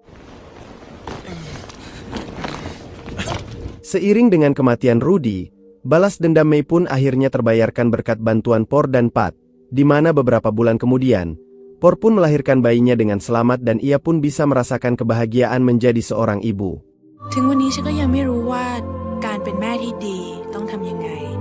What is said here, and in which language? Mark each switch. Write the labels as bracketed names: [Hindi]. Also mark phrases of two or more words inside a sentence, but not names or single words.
[Indonesian] Seiring dengan kematian Rudy, balas dendam Mai pun akhirnya terbayarkan berkat bantuan Por dan Pat, di mana beberapa bulan kemudian, Por pun melahirkan bayinya dengan selamat dan ia pun bisa merasakan kebahagiaan menjadi seorang ibu. [Thai] ถึงวันนี้ฉันก็ยังไม่รู้ว่าการเป็นแม่ที่ดีต้องทำยังไง